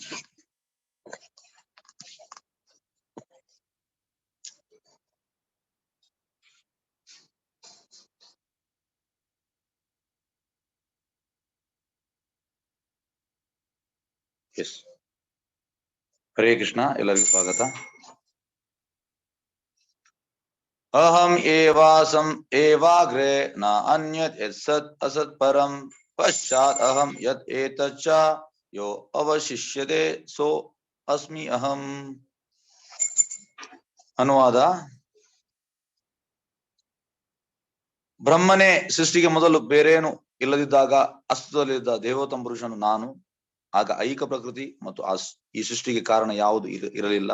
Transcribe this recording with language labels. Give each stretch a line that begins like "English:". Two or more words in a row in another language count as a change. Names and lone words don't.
Kannada: ಎಸ್, ಹರೇ ಕೃಷ್ಣ. ಎಲ್ಲರಿಗೂ ಸ್ವಾಗತ.
Sanskrit: ಅಹಂ ಏವಾಸಂ ಏವಾಗ್ರೆ ನ ಅನ್ಯತ್ ಯತ್ಸತ್ ಅಸತ್ ಪರಂ ಪಶ್ಚಾತ್ ಅಹಂ ಯತ್ ಏತಚ್ಚ ಯೋ ಅವಶಿಷ್ಯತೆ ಸೋ ಅಸ್ಮಿ ಅಹಂ.
Kannada: ಅನುವಾದ: ಬ್ರಹ್ಮನೇ ಸೃಷ್ಟಿಗೆ ಮೊದಲು ಬೇರೇನು ಇಲ್ಲದಿದ್ದಾಗ ಅಸ್ತಿತ್ವದಲ್ಲಿದ್ದ ದೇವೋತ್ತಮ ಪುರುಷನು ನಾನು. ಆಗ ಐಕ ಪ್ರಕೃತಿ ಮತ್ತು ಈ ಸೃಷ್ಟಿಗೆ ಕಾರಣ ಯಾವುದು ಇರಲಿಲ್ಲ.